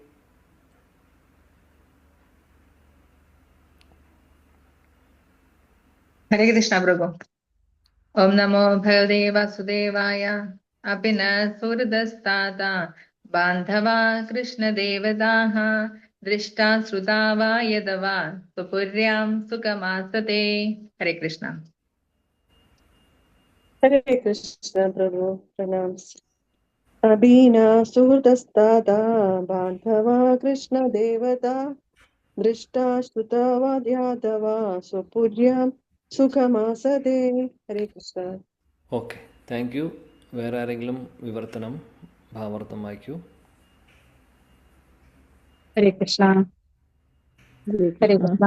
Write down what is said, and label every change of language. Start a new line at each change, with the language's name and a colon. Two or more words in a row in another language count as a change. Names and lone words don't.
Malayalam: ഹരേ കൃഷ്ണ പ്രഭു. ഓം നമോ ഭഗവതേ വാസുദേവായ.
Sanskrit: അപി ന സുഹൃദസ്താത ബാന്ധവാ കൃഷ്ണദേവതാഃ ദൃഷ്ടാ ശ്രുതാ വാ യദവാ സ്വപുര്യാം സുഖമാസത്തെ.
Malayalam: ഹരേ കൃഷ്ണ.
Hindi: हरे कृष्ण प्रभु, प्रणाम.
Sanskrit: अभिना सुहृदस्तादा बांधवा कृष्ण देवता दृष्टा श्रुता वाद्यादवा स्वपुर्यां സുഖമാസതേ.
Malayalam: ഹരേ കൃഷ്ണ.
English: okay, thank you.
Malayalam: വേറെ ആരെങ്കിലും വിവർത്തനം ഭാവാർത്ഥം വായിക്കൂ. ഹരേ കൃഷ്ണ. ഹരേ കൃഷ്ണ.